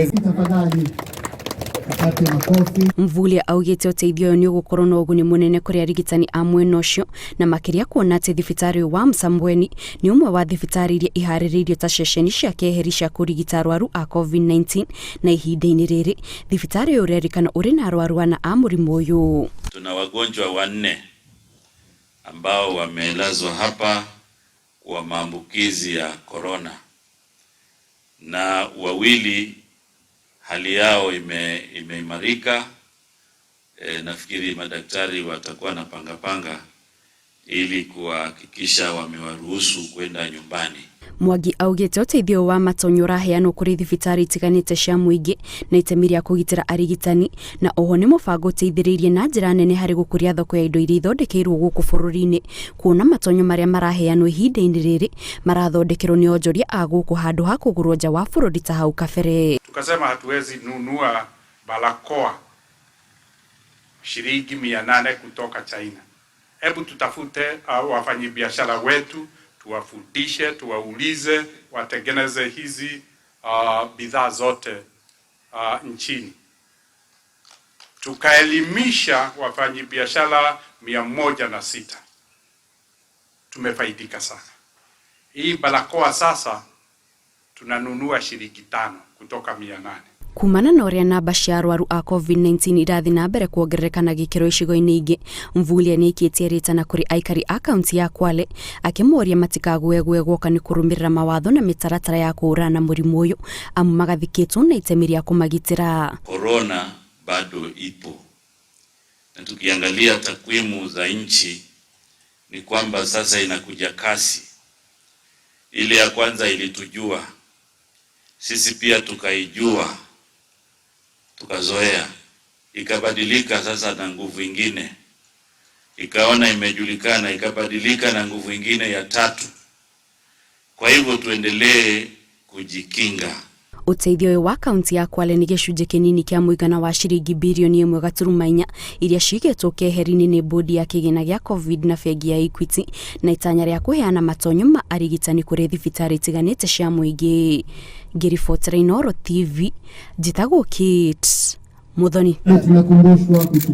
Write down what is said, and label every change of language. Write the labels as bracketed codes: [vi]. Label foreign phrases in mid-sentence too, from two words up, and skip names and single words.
[ki] Mvurya augite uteithio ni ugukorwo na uguni munene kuri arigitani a mwena ucio na makiria kuona ati thibitari wa Msambweni ni umwe wa thibitari iria iharĩrĩirio ta ceceni cia keheri cia kurigita arwaru a COVID-19 na ihinda-inĩ rĩrĩ thibitari urerikana uri na arwaru ana a murimu uyu. [sw] Tuna wagonjwa 4 ambao wamelazwa hapa kwa maambukizi ya corona na 2 hali yao imeimarika. Nafikiri madaktari watakuwa na panga ili kuhakikisha wamewaruhusu kwenda nyumbani. [ki] Mwangi augite uteithio wa matonyo raheanwo kuri thibitari itiganite cia muingi na itemi ria kugitira arigitani na oho ni mubango uteithiririe na njira nene hari gukuria thoko ya indo iria ithondekeirwo guku bururi-ini kuona matonyo maria maraheanwo ihinda-ini riri marathondekerwo ni onjoria a guku handu ha kugurwo nja wa bururi ta hau kabere. [sw] Tukasema hatuwezi nunua barakoa shilingi 800 kutoka China. Hebu tutafute wafanyabiashara wetu, tuwafundishe, tuwaulize watengeneze hizi bidhaa zote nchini. Tukaelimisha wafanyabiashara 106. Tumefaidika sana. Hii barakoa sasa tunanunua shilingi 5 kutoka 800. [ki] Kumana na uria namba cia arwaru a COVID-19 irathi na mbere kuongerereka na gikiro icigo-ini ingi, Mvurya ni ikitie ritana kuri aikari a kaunti ya Kwale akimoria matikaguegwe gwoka ni kurumirira mawatho na mitaratara ya kuurana murimu uyu amu magathikitwo na itemi ria kumagitira. [sw] Corona bado ipo, na tukiangalia takwimu za nchi ni kwamba sasa inakuja kasi. Ile ya kwanza ilitujua sisi, pia tukaijua, tukazoea, ikabadilika sasa na nguvu ingine, ikaona imejulikana, ikabadilika na nguvu ingine ya 3. Kwa hivyo tuendelee kujikinga. [ki] Uteithio wa kaunti ya Kwale ni gicunjĩ kinini kia muigana wa ciringi bilioni 1.4 iria cigetwo keheri-ini ni bodi ya kigina gia COVID na bengi ya Equity na itanya ria kuheana matonyo ma arigitani kuri thibitari itiganite cia muingi. Ngiribotera Inooro TV, njitagwo Kate Muthoni.